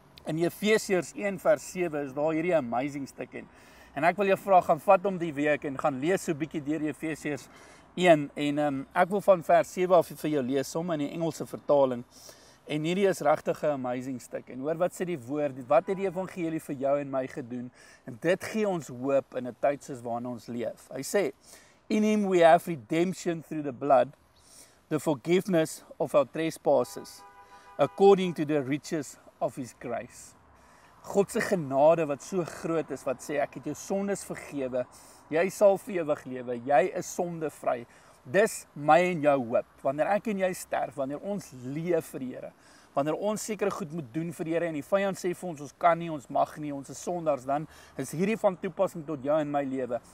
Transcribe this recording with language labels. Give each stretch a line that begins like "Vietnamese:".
Afrikaans: In Efesiërs 1 vers 7 is daar hierdie amazing stuk en ek wil jou vra, gaan vat om die week en gaan lees so bietjie deur Efesiërs 1 en ek wil van vers 7 af vir jou lees, som in die Engelse vertaling. En hierdie is regtig 'n amazing stuk. En hoor wat sê die woord, wat het die evangelie vir jou en my gedoen? En dit gee ons hoop in 'n tyd soos waarin ons leef. Hy sê,
English: in him we have redemption through the blood, the forgiveness of our trespasses, according to the riches of his grace.
Afrikaans: God se genade wat so groot is, wat sê, ek het jou sondes vergewe, jy sal vir ewig lewe, jy is sondevry. Dis my en jou hoop, wanneer ek en jy sterf, wanneer ons leef vir die Here, wanneer ons sekere goed moet doen vir die Here, en die vyand sê vir ons kan nie, ons mag nie, ons is sondaars, dan is hierdie van toepassing tot jou en my lewe.